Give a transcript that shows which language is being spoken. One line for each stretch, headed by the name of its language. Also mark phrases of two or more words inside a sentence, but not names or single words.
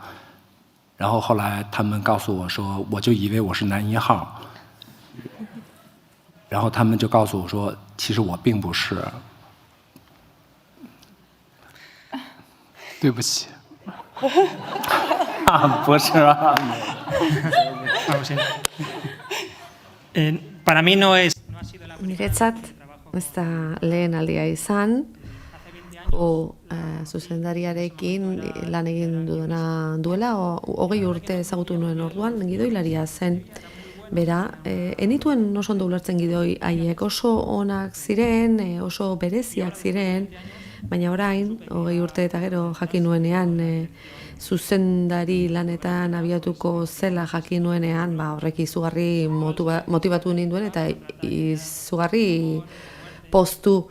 Chinese: 然后后来他们告诉我说，我就以为我是男1号，然后他们就告诉我说，其实我并不是。对不起。不是啊。
Spanish: Para mí no es.
Basque: Niretzat ez da lehen aldia izan, zuzendariarekin lan egin duela, 20 urte ezagutu nuen orduan, gidoilaria zen. Bera, enituen oso ondo ulertzen gidoi haiek, oso onak ziren, oso bereziak ziren, baina orain, 20 urte eta gero jakin nuenean, zuzendari lanetan abiatuko zela jakin nuenean, horrek izugarri motibatu ninduen eta izugarri postu.